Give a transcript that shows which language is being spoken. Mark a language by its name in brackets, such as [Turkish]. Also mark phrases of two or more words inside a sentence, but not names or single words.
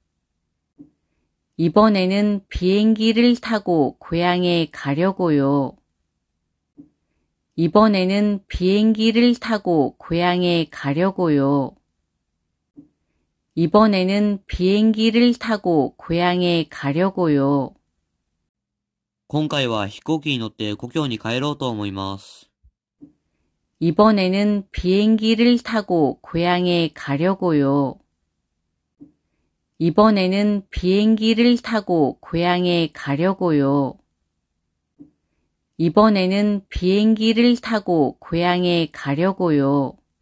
[Korean] 이번에는 비행기를 타고 고향에 가려고요. 이번에는 비행기를 타고 고향에 가려고요. 이번에는 비행기를 타고 고향에 가려고요. [Japanese] 今回は飛行機に乗って故郷に帰ろうと思います。 [Korean] 이번에는 비행기를 타고 고향에 가려고요. 이번에는 비행기를 타고 고향에 가려고요. 이번에는 비행기를 타고 고향에 가려고요.